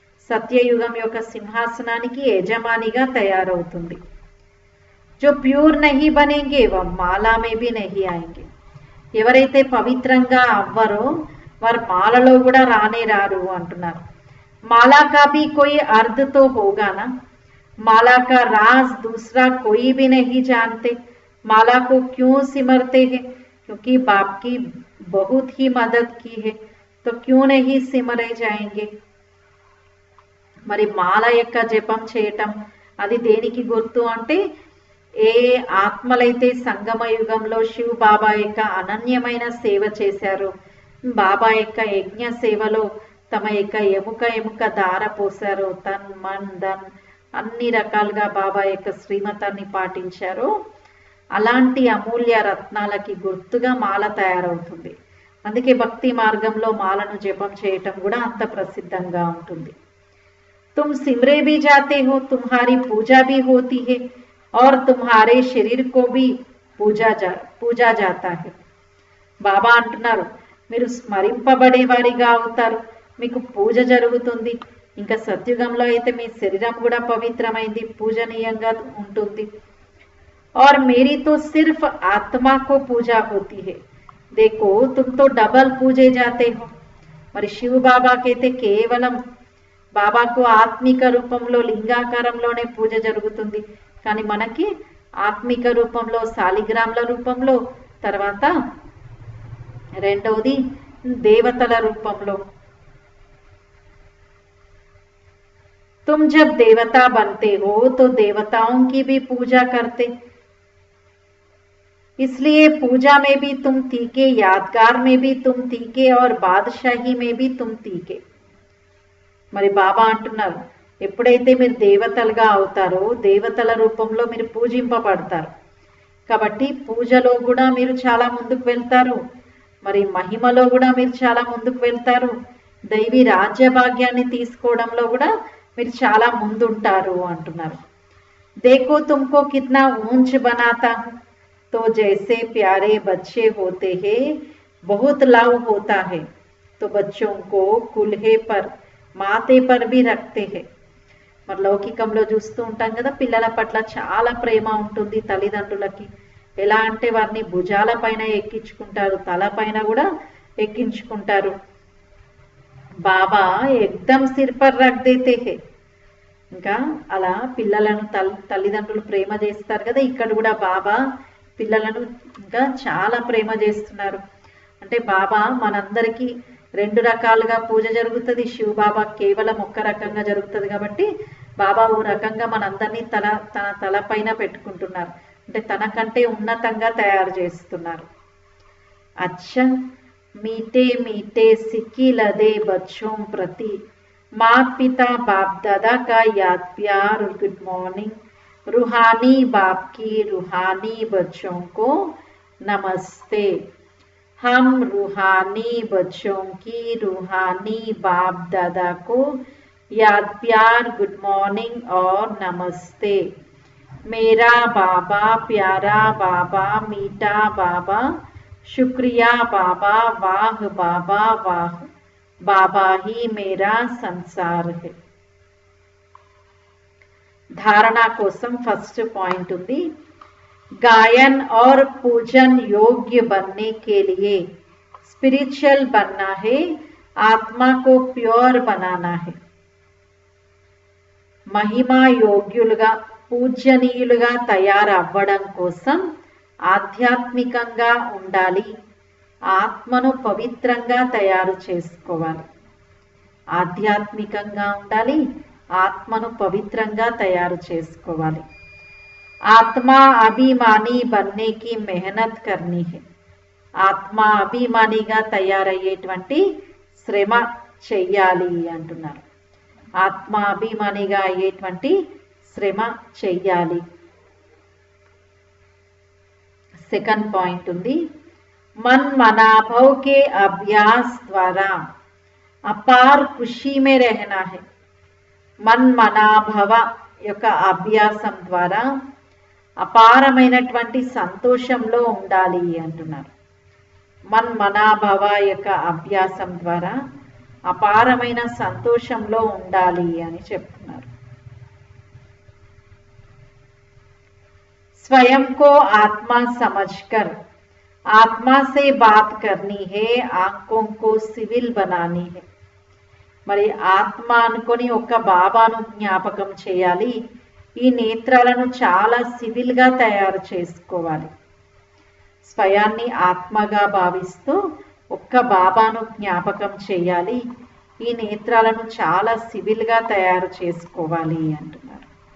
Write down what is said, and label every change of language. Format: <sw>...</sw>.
<te>సత్యయుగం యొక్క సింహాసనానికి యజమానిగా తయారవుతుంది.</te> <hi>जो प्योर नहीं बनेंगे वह माला में भी नहीं आएंगे.</hi> <te>ఎవరైతే పవిత్రంగా అవ్వరో వారు మాలలో కూడా రానే రారు అంటున్నారు.</te> <hi>माला का भी कोई अर्थ तो होगा ना. माला का राज दूसरा कोई भी नहीं जानते. माला को क्यों सिमरते हैं? क्योंकि बाप की बहुत ही मदद की है, तो क्यों नहीं सिमरे जाएंगे.</hi> <te>మరి మాల యొక్క జపం చేయటం అది దేనికి గుర్తు అంటే, ఏ ఆత్మలైతే సంగమ యుగంలో శివ్ బాబా యొక్క అనన్యమైన సేవ చేశారో, బాబా యొక్క యజ్ఞ సేవలో తమ యొక్క ఎముక దార పోసారో, తన్ మన్ ధన్ అన్ని రకాలుగా బాబా యొక్క శ్రీమతాన్ని పాటించారో, అలాంటి అమూల్య రత్నాలకి గుర్తుగా మాల తయారవుతుంది. అందుకే భక్తి మార్గంలో మాలను జపం చేయటం కూడా అంత ప్రసిద్ధంగా ఉంటుంది.</te> <hi>तुम सिमरे भी जाते हो, तुम्हारी पूजा भी होती है और तुम्हारे शरीर को भी पूजा जाता है.</hi> <te>బాబా అంటున్నారు, మీరు స్మరింపబడే వారిగా అవుతారు, మీకు పూజ జరుగుతుంది. ఇంకా సత్యుగంలో అయితే మీ శరీరం కూడా పవిత్రమైంది, పూజనీయంగా ఉంటుంది.</te> <hi>और मेरी तो सिर्फ आत्मा को पूजा होती है. देखो तुम तो डबल पूजे जाते हो.</hi> <te>మరి శివ బాబాకైతే కేవలం బాబాకు ఆత్మిక రూపంలో లింగాకారంలోనే పూజ జరుగుతుంది, కానీ మనకి ఆత్మిక రూపంలో శాలిగ్రామ్ల రూపంలో, తర్వాత రెండవది దేవతల రూపంలో.</te> <hi>तुम जब देवता बनते हो तो देवताओं की भी पूजा करते, इसलिए पूजा में भी तुम तीखे, यादगार में भी तुम तीखे और बादशाही में भी तुम तीखे.</hi> <te>మరి బాబా అంటున్నారు, ఎప్పుడైతే మీరు దేవతలుగా అవుతారో దేవతల రూపంలో మీరు పూజింపబడతారు, కాబట్టి పూజలో కూడా మీరు చాలా ముందుకు వెళ్తారు, మరి మహిమలో కూడా మీరు చాలా ముందుకు వెళ్తారు, దైవీ రాజ్య భాగ్యాన్ని తీసుకోవడంలో కూడా మీరు చాలా ముందుంటారు అంటున్నారు.</te> <hi>देखो तुमको कितना ऊंच बनाता हूं, तो जैसे प्यारे बच्चे होते हैं बहुत लव होता है, तो बच्चों को कुल्हे पर మాతే పర్ బి రక్తే హే.</hi> <te>మరి లౌకికంలో చూస్తూ ఉంటాం కదా, పిల్లల పట్ల చాలా ప్రేమ ఉంటుంది తల్లిదండ్రులకి. ఎలా అంటే వారిని భుజాల పైన ఎక్కించుకుంటారు, తల పైన కూడా ఎక్కించుకుంటారు. బాబా</te> <hi>ఎక్దమ్ సిర్ పర్ రఖ్ దేతే హే.</hi> <te>ఇంకా అలా పిల్లలను తల్లిదండ్రులు ప్రేమ చేస్తారు కదా, ఇక్కడ కూడా బాబా పిల్లలను ఇంకా చాలా ప్రేమ చేస్తున్నారు. అంటే బాబా మనందరికీ రెండు రకాలుగా పూజ జరుగుతుంది, శివ బాబా కేవలం ఒక్క రకంగా జరుగుతుంది. కాబట్టి బాబా ఓ రకంగా మనందరినీ తన తల పైన పెట్టుకుంటున్నారు, అంటే తనకంటే ఉన్నతంగా తయారు చేస్తున్నారు.</te> <hi>అచ్చా मीठे मीठे सिक्की लदे बच्चों प्रति माँ पिता बाप दादा का याद प्यार और गुड मॉर्निंग. रूहानी बाप की रूहानी बच्चों को नमस्ते. हम रूहानी बच्चों की रूहानी बाप दादा को याद प्यार गुड मॉर्निंग और नमस्ते. मेरा बाबा प्यारा बाबा मीठा बाबा शुक्रिया बाबा वाह बाबा वाह. बाबा ही मेरा संसार है. धारणा</hi> <te>कोसम फर्स्ट पॉइंट ఉంది.</te> <hi>गायन और पूजन योग्य बनने के लिए स्पिरिचुअल बनना है, आत्मा को प्योर बनाना है.</hi> <te>మహిమా యోగ్యులుగా పూజ్యనీయులుగా తయారవ్వడం కోసం ఆధ్యాత్మికంగా ఉండాలి, ఆత్మను పవిత్రంగా తయారు చేసుకోవాలి. ఆధ్యాత్మికంగా ఉండాలి, ఆత్మను పవిత్రంగా తయారు చేసుకోవాలి.</te> <hi>ఆత్మా అభిమాని बनने की मेहनत करनी है.</hi> <te>ఆత్మ అభిమానిగా తయారయ్యేటువంటి శ్రమ చెయ్యాలి అంటున్నారు. ఆత్మ అభిమానిగా అయ్యేటువంటి శ్రమ చెయ్యాలి. సెకండ్ పాయింట్ ఉంది,</te> <hi>मन मनाभव के अभ्यास द्वारा अपार खुशी में रहना है.</hi> <te>मन मनाभव యొక్క అభ్యాసం ద్వారా అపారమైనటువంటి సంతోషంలో ఉండాలి అంటున్నారు. మన్ మనాభవ యొక్క అభ్యాసం ద్వారా అపారమైన సంతోషంలో ఉండాలి అని చెప్తున్నారు.</te> <hi>स्वयं को आत्मा समझकर आत्मा से बात करनी है, आंखों को सिविल बनानी है.</hi> <te>మరి ఆత్మ అనుకొని ఒక్క బాబాను జ్ఞాపకం చేయాలి, ఈ నేత్రాలను చాలా సివిల్ గా తయారు చేసుకోవాలి. స్వయాన్ని ఆత్మగా భావిస్తూ ఒక్క బాబాను జ్ఞాపకం చేయాలి, ఈ నేత్రాలను చాలా సివిల్ గా తయారు చేసుకోవాలి అంటున్నారు.</te>